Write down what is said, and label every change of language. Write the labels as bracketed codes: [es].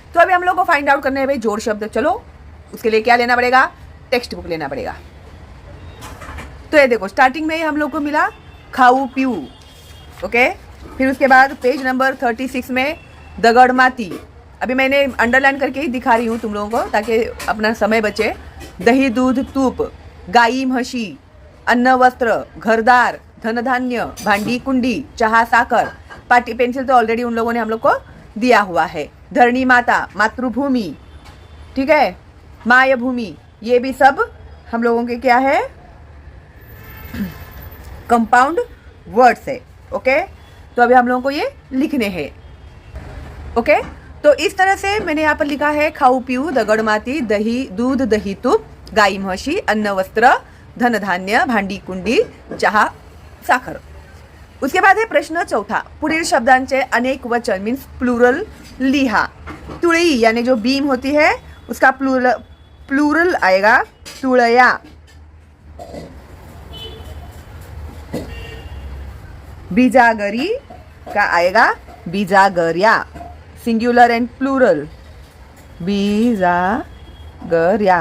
[hi] तो अभी हम लोग को [en] find out [hi] करना है भाई जोड़ शब्द. चलो, उसके लिए क्या लेना पड़ेगा? टेक्स्ट बुक लेना पड़ेगा. तो ये देखो, स्टार्टिंग में हम लोग को मिला खाऊ पीऊ, ओके. फिर उसके बाद पेज नंबर 36 में दगड़ माती. अभी मैंने अंडरलाइन करके ही दिखा रही हूँ तुम लोगों को, ताकि अपना समय बचे. [mr] दही दूध तूप, गाई म्हशी, अन्न वस्त्र, घरदार, धन धान्य, भांडी कुंडी, चहा साकर. [hi] पाटी पेंसिल तो ऑलरेडी उन लोगों ने हम लोग को दिया हुआ है. धरणी माता, मातृभूमि, ठीक है, मायभूमि, ये भी सब हम लोगों के क्या है? कंपाउंड वर्ड्स है, ओके. तो अभी हम लोगों को ये लिखने हैं, ओके. तो इस तरह से मैंने यहाँ पर लिखा है खाऊ पीऊ, दगड़ माती, दही दूध दही तूप, गाई म्हशी, अन्न वस्त्र, धन धान्य, भांडी कुंडी, चहा साखर. उसके बाद है प्रश्न चौथा, [mr] पुढील शब्दांचे अनेक वचन [en] means plural [mr] लिहा. [hi] तुळई यानी जो बीम होती है उसका प्लूरल आएगा तुळया. बीजागरी का आएगा बीजागर्या. [en] Singular and plural बीजागर्या.